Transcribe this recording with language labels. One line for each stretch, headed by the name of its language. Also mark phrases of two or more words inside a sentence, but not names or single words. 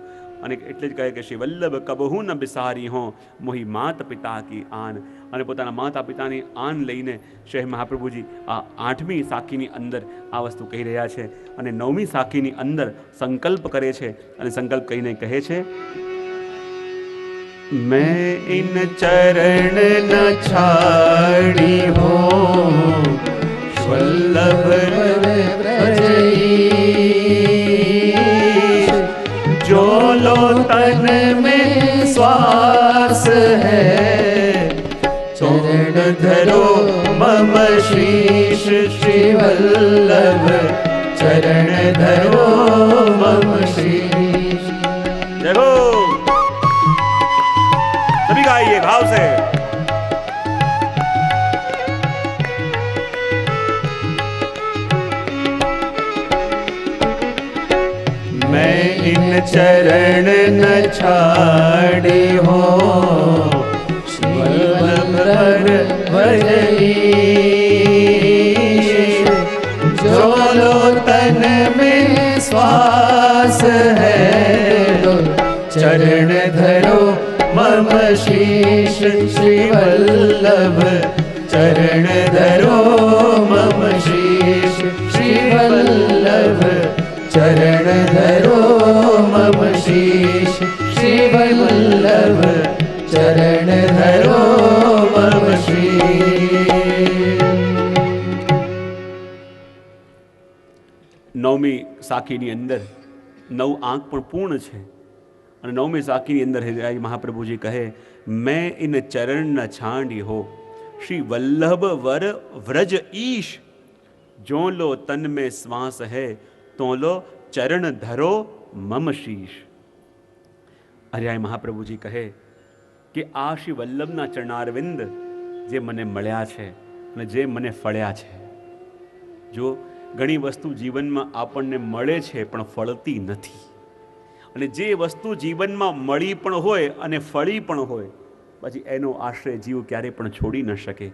Gujarati: અને એટલે જ કહે કે
Braj: श्री वल्लभ कबहु न बिसारी हो मोही मात पिता की आन.
Gujarati: અને પોતાના માતા પિતાની આન લઈને શ્રી મહાપ્રભુજી આ 8મી સાખીની અંદર આ વસ્તુ કહી રહ્યા છે. અને 9મી સાખીની અંદર સંકલ્પ કરે છે અને સંકલ્પ કહીને કહે છે,
Braj: मैं इन चरण न छाड़ी हो वल्लभ ब्रजईश, जो लो तन में श्वास है चरण धरो मम शीश श्री वल्लभ चरण धरो मम शीश.
Hindi: देखो सभी गाइए भाव से.
Braj: मैं इन चरण न छाड़ी हो वल्लभ ब्रजईश, जो लो तन में श्वास है चरण धरो मम शीश श्री वल्लभ चरण धरो मम शीश श्री वल्लभ चरण धरो मम शीश श्री वल्लभ चरण धरो मम शीश.
Gujarati: 9મી સાખીની અંદર 9 આંક પણ પૂર્ણ છે. અને 9મી સાખીની અંદર મહાપ્રભુજી કહે,
Braj: में इन चरण न छांडी हो श्री वल्लभ वर व्रज ईश, जो लो तन में श्वास है तो लो चरण धरो मम शीश.
Gujarati: હરિરાય મહાપ્રભુજી કહે કે આ શ્રી વલ્લભના ચરણારવિંદ જે મને મળ્યા છે અને જે મને ફળ્યા છે. જો ઘણી વસ્તુ જીવનમાં આપણને મળે છે પણ ફળતી નથી, અને જે વસ્તુ જીવનમાં મળી પણ હોય અને ફળી પણ હોય પછી એનો આશ્રય જીવ ક્યારે પણ છોડી ન શકે.